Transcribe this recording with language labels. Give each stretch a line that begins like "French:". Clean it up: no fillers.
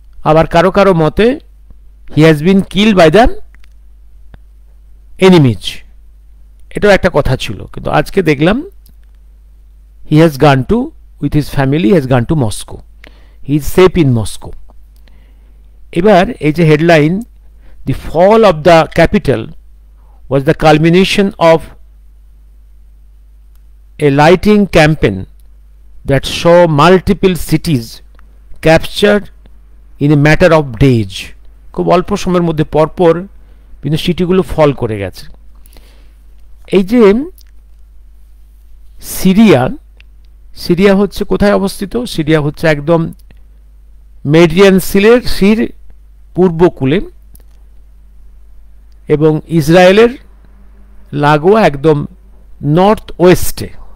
Bangla: আবার কারো কারো মতে
English: he has been killed by the enemies,
Bangla: এটাও একটা কথা ছিল। কিন্তু আজকে দেখলাম
English: He has gone to, with his family has gone to Moscow, he is safe in Moscow.
Bangla: এবার এই যে headline,
English: The fall of the capital was the culmination of a lighting campaign that saw multiple cities captured in a matter of days.
Bangla: খুব অল্প সময়ের মধ্যে পরপর বিভিন্ন সিটিগুলো ফল করে গেছে। এই যে সিরিয়া, সিরিয়া হচ্ছে কোথায় অবস্থিত? সিরিয়া হচ্ছে একদম মেডিয়ান সির পূর্বকূলে এবং ইসরায়েলের লাগোয়া একদম নর্থ ওয়েস্টে।